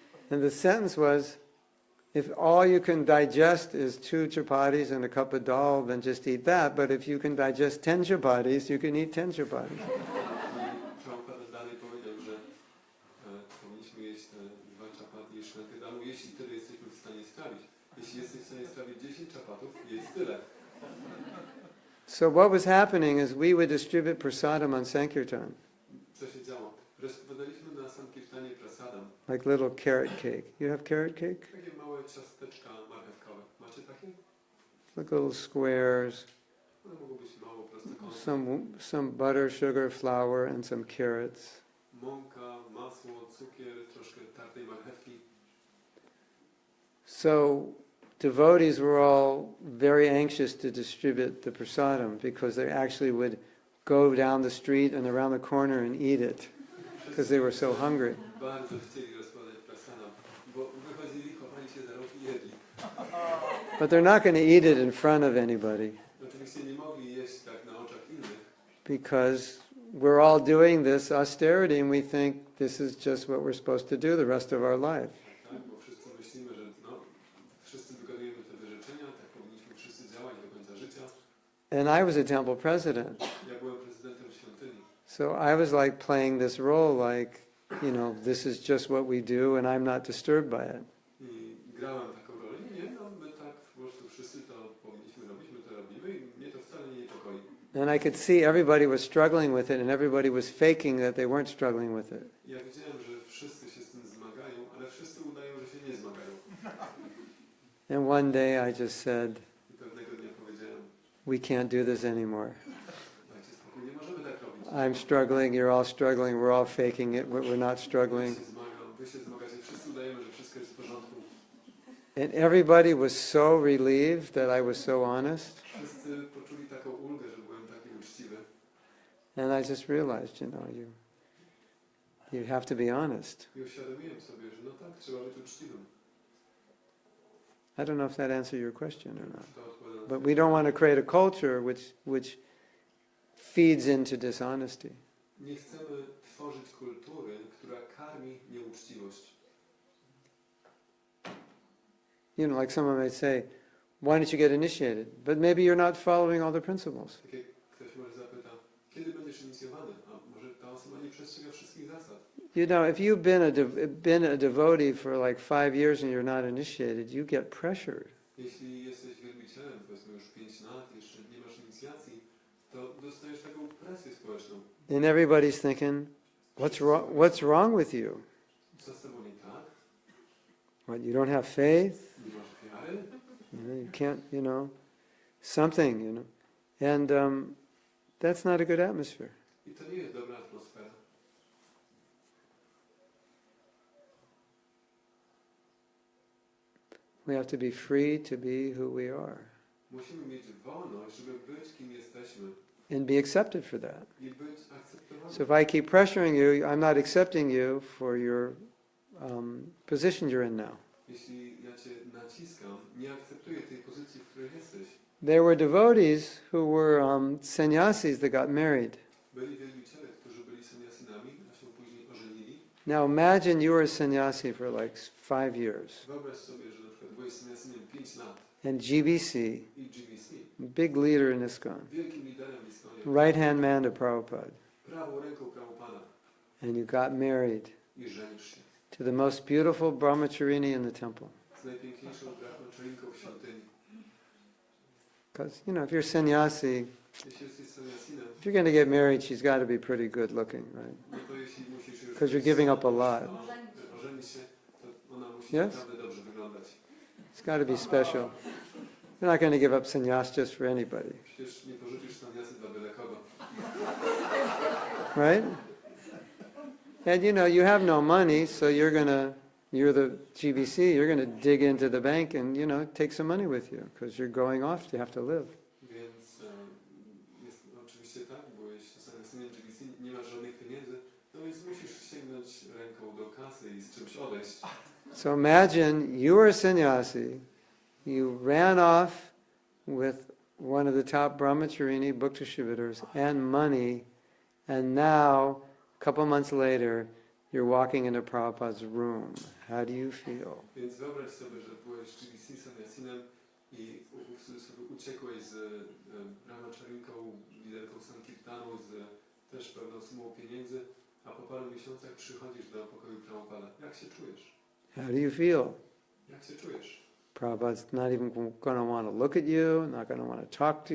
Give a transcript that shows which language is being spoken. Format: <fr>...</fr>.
<en>And the sentence was, if all you can digest is 2 chapatis and a cup of dal, then just eat that. But if you can digest 10 chapatis, you can eat 10 chapatis.</en> <pl>Prabhupada dalej powiedział, że powinniśmy jeść te 2 chapaty i szklankę dalu, jeśli tyle jesteśmy w stanie strawić. Jeśli jesteś w stanie strawić 10 chapatów, jedz tyle.</pl> <en>So what was happening is we would distribute prasadam on Sankirtan,</en> <pl>Co się działo? Rozkładaliśmy na Sankirtanie prasadam.</pl> <en>like little carrot cake. You have carrot cake?</en> <pl>Takie małe ciasteczka marchewkowe. Macie takie?</pl> <en>Like little squares,</en> <pl>One mogą być mało prostokątne.</pl> <en>some butter, sugar, flour, and some carrots.</en> <pl>Mąka, masło, cukier, troszkę tartej marchewki.</pl> <en>So devotees were all very anxious to distribute the prasadam because they actually would go down the street and around the corner and eat it because they were so hungry.</en> <pl>Bardzo chcieli rozkładać prasadam, bo wychodzili, chowali się za rok i jedli.</pl> <en>But they're not going to eat it in front of anybody</en> <pl>Oczywiście nie mogli jeść tak na oczach innych,</pl> <en>because we're all doing this austerity and we think this is just what we're supposed to do the rest of our life.</en> <pl>tak? Bo wszyscy myślimy, że wszyscy wykonujemy te wyrzeczenia, tak powinniśmy wszyscy działać do końca życia.</pl> <en>And I was a temple president.</en> <pl>Ja byłem prezydentem świątyni.</pl> <en>So I was like playing this role like, this is just what we do and I'm not disturbed by it.</en> <pl>I grałem taką rolę. Nie, my tak po prostu wszyscy to powinniśmy robić, my to robimy i mnie to wcale nie niepokoi.</pl> <en>And I could see everybody was struggling with it and everybody was faking that they weren't struggling with it.</en> <pl>Ja widziałem, że wszyscy się z tym zmagają, ale wszyscy udają, że się nie zmagają.</pl> <en>And one day I just said,</en> <pl>I pewnego dnia powiedziałem,</pl> <en>we can't do this anymore.</en> <pl>dajcie spokój, nie możemy tak robić.</pl> <en>I'm struggling, you're all struggling, we're all faking it, we're not struggling.</en> <pl>Ja się zmagam, wy się zmagacie, wszyscy udajemy, że wszystko jest w porządku.</pl> <en>And everybody was so relieved that I was so honest.</en> <pl>Wszyscy poczuli taką ulgę, że byłem taki uczciwy.</pl> <en>And I just realized, you have to be honest.</en> <pl>I uświadomiłem sobie, że no tak, trzeba być uczciwym.</pl> <en>I don't know if that answered your question or not.</en> <pl>To odpowiada na</pl> <en>But we don't want to create a culture which feeds into dishonesty.</en> <pl>Nie chcemy tworzyć kultury, która karmi nieuczciwość.</pl> <en>Like someone might say, why didn't you get initiated? But maybe you're not following all the principles.</en> <pl>Tak jak ktoś może zapyta, kiedy będziesz inicjowany? A może ta osoba nie przestrzega wszystkich zasad?</pl> <en>If you've been a devotee for like 5 years and you're not initiated, you get pressured.</en> <pl>Jeśli jesteś wielbicielem, powiedzmy już 5 lat, jeszcze nie masz inicjacji, to dostajesz taką presję społeczną.</pl> <en>And everybody's thinking, what's wrong with you?</en> <pl>Co z tobą nie tak?</pl> <en>What, you don't have faith?</en> <pl>Nie masz wiary?</pl> <en>You can't, something, And that's not a good atmosphere.</en> <pl>I to nie jest dobra atmosfera.</pl> <en>We have to be free to be who we are</en> <pl>Musimy mieć wolność, żeby być kim jesteśmy</pl> <en>and be accepted for that.</en> <pl>i być akceptowani.</pl> <en>So if I keep pressuring you, I'm not accepting you for your position you're in now.</en> <pl>Jeśli ja cię naciskam, nie akceptuję tej pozycji, w której jesteś.</pl> <en>There were devotees who were sannyasis that got married.</en> <pl>Byli wielbiciele, którzy byli sannyasinami, a się później ożenili.</pl> <en>Now imagine you were a sannyasi for like 5 years.</en> <pl>Wyobraź sobie, że na przykład byłeś sannyasinem 5 lat</pl> <en>And GBC,</en> <pl>i GBC,</pl> <en>big leader in ISKCON,</en> <pl>wielkim liderem w Iskonie,</pl> <en>right-hand man to Prabhupada,</en> <pl>prawą ręką Prabhupada</pl> <en>and you got married</en> <pl>i żenisz się</pl> <en>to the most beautiful brahmacharini in the temple.</en> <pl>z najpiękniejszą brahmaczarinką w świątyni.</pl> <en>Because, if you're sannyasi,</en> <pl>Jeśli jesteś sannyasinem,</pl> <en>if you're going to get married, she's got to be pretty good looking, right?</en> <pl>no to jeśli musisz już</pl> <en>'Cause you're giving up a lot.</en> <pl>ożenić się, to ona musi</pl> <en>Yes?</en> <pl>naprawdę dobrze wyglądać.</pl> <en>It's got to be special. You're not going to give up sannyas just for anybody,</en> <pl>Przecież nie porzucisz sannyasy dla byle kogo.</pl> <en>right? And you have no money, so you're the GBC, you're going to dig into the bank and, take some money with you because you're going off, you have to live.</en> <pl>Więc jest oczywiście tak, byłeś sannyasinem GBC, nie masz żadnych pieniędzy, no więc musisz sięgnąć ręką do kasy i z czymś odejść.</pl> <en>So imagine you were a sannyasi, you ran off with one of the top brahmacharini book distributors and money, and now, a couple months later, you're walking into Prabhupada's room. How do you feel?</en> <pl>Więc wyobraź sobie, że byłeś GBC sannyasinem i w cudzysłowie uciekłeś z brahmacharinką, liderką Sankirtanu, z też pewną sumą pieniędzy, a po paru miesiącach przychodzisz do pokoju Prabhupada. Jak się czujesz?</pl> <en>How do you feel?</en> <pl>Jak się czujesz?</pl> <en>Prabhupada's not even going to want to look at you, not going to want to talk to</en>